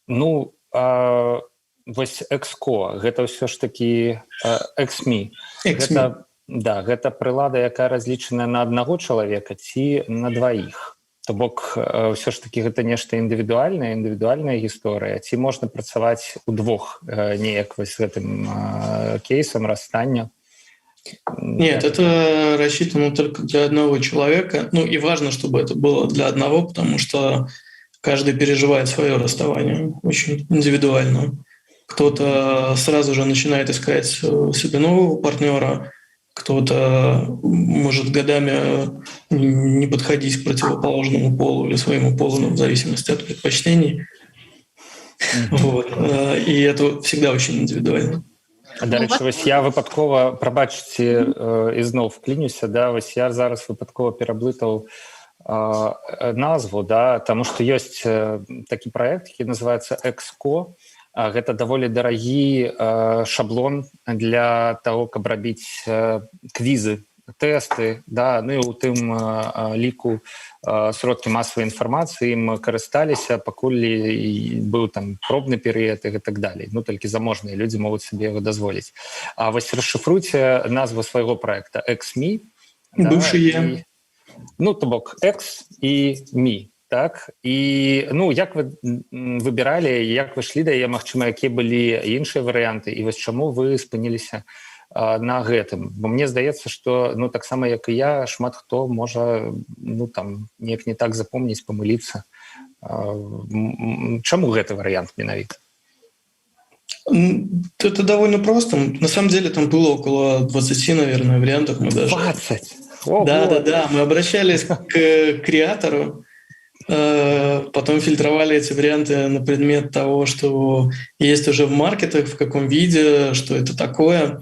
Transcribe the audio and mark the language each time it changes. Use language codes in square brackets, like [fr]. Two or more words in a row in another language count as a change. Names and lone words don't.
[be] Вось Экско, гэта ўсё ж такі Эксмі. Гэта прылада, якая разлічаная на аднаго чалавека ці на дваіх. То бок ўсё ж такі гэта нешта індывідуальная гісторыя, ці можна працаваць удвох неяк вось з гэтым кейсам расстання? [ru] Нет, это рассчитано только для одного человека. Ну и важно, чтобы это было для одного, потому что каждый переживает свое расставание очень индивидуально. Кто-то сразу же начинает искать себе нового партнера, кто-то может годами не подходить к противоположному полу или своему полу, в зависимости от предпочтений. Вот. И это всегда очень индивидуально. [uk] До речі, ось я випадково, пробачте, і знов вклінюся, да, ось я зараз випадково [be] переблытаў назву, да, тому што ёсць такі праект, які называецца Exco. Гэта даволі дарагі шаблон для того, каб рабіць квізы, тэсты, да, ну і у тым ліку сродкі масавай інфармацыі ім карысталіся, пакуль быў там пробны перыяд і так далей. Ну, толькі заможныя людзі могуць сабе яго дазволіць. А вось расшыфруйце назву свайго проекта XME. [ru] Бывший я. [be] Ну, то бок X і Me. Так, і ну [uk] як ви вибирали, як ви йшли [be] да яе, магчыма, якія былі іншыя варыянты, і вось чаму вы спыніліся на гэтым? Бо мне здаецца, што ну таксама як і я, шмат хто можа ну там неяк не так запомніць, памыліцца. Чаму гэты варыянт менавіта? [ru] Это довольно просто. На самом деле там было около 20, наверное, вариантов. Мы даже... 20? Да, мы обращались к креатору, потом фильтровали эти варианты на предмет того, что есть уже в маркетах, в каком виде, что это такое.